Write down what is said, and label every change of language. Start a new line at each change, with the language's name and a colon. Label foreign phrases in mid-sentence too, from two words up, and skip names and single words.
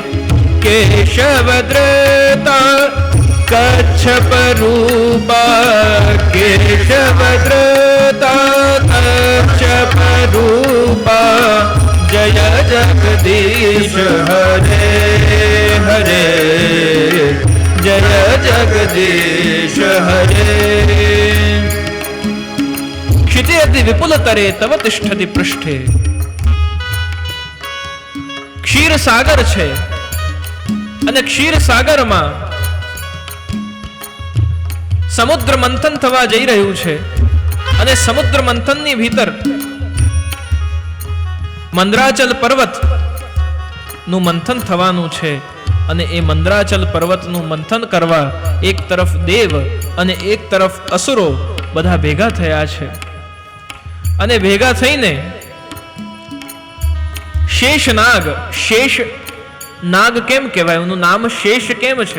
Sanskrit: केशवद्रता कच्छप रूपा, केशवद्रता कच्छप रूपा, जय जगदीश हरे हरे, जय जगदीश हरे. क्षितिरति विपुल तरे तव तिष्ठति पृष्ठे.
Gujarati: ક્ષીર સાગર છે અને ક્ષીર સાગરમાં સમુદ્ર મંથન થવા જઈ રહ્યું છે અને સમુદ્ર મંથનની ભીતર મંદરાચલ પર્વત નું મંથન થવાનું છે અને એ મંદરાચલ પર્વતનું મંથન કરવા એક તરફ દેવ અને એક તરફ અસુરો બધા ભેગા થયા છે અને ભેગા થઈને શેષનાગ, શેષ નાગ કેમ કહેવાય, એનું નામ શેષ કેમ છે?